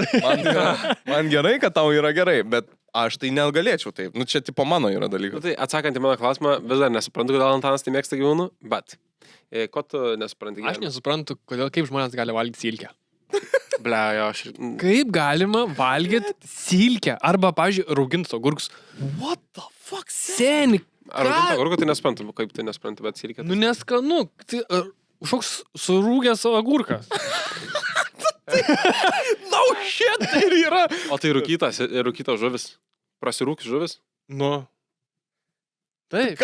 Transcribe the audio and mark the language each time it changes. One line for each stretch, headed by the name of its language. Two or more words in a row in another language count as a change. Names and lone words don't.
Lithuanian: Man gerai, kad tau yra gerai, bet aš tai negalėčiau taip. Nu, čia tipo mano yra Nu, dalykas. tai atsakant į mano klausimą, vis dar nesuprantu, kodėl Antanas tai mėgsta gyvūnų, bet ko tu nesupranti? Aš nesuprantu, kodėl, kaip žmonės gali valgyti silkę. Ble, jo, Kaip galima valgyti silkę? Arba, pavyzdžiui, raugintus agurkus.
English: What the fuck?
Lithuanian: Seni. Ar rauginto agurko tai nesuprantu, kaip tai nesuprantu, bet silkė. Nu, neskanu. Tai kažkoks surūgęs agurkas.
English: No shit,
Lithuanian: tai ir yra. O tai rūkytos žuvis. Prasirūkis žuvis? Nu. Taip.